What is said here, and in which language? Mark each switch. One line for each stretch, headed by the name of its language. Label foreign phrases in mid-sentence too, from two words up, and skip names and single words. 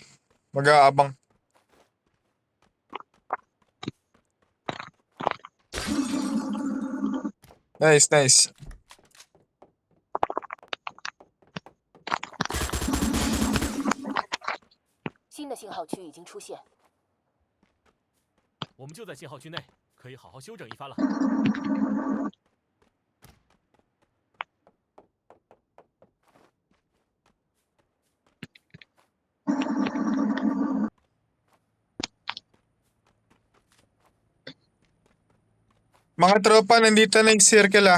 Filipino: Mag-aabang. Nice.
Chinese: 新的信号区已经出现，我们就在信号区内，可以好好休整一番了。
Filipino: Mga tropa, nandito na yung circle ah.